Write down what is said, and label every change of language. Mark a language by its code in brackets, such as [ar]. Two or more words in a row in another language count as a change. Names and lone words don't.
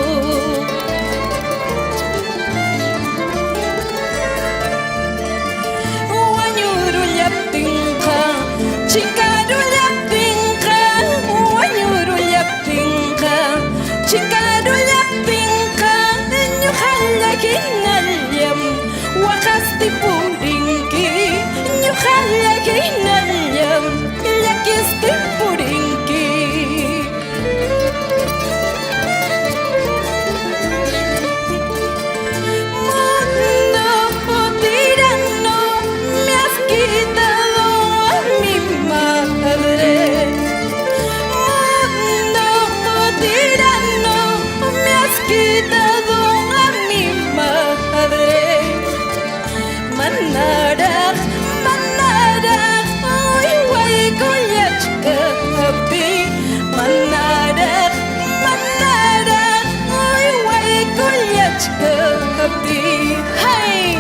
[qu] Wañurullaptinqa, chikarullaptinqa, wañurullaptinqa, chikarullaptinqa, ñuqalla hinallam waqasti purinki, ñuqalla hinallam llakisti purinki. [es] Mundo tirano, me has quitado a mi madre. Mundo tirano, me has quitado a mi madre. [qu] Manaraj, manaraj, ay waykullachka hapi. Manaraj, manaraj, ay waykullachka hapi. ¡Hey!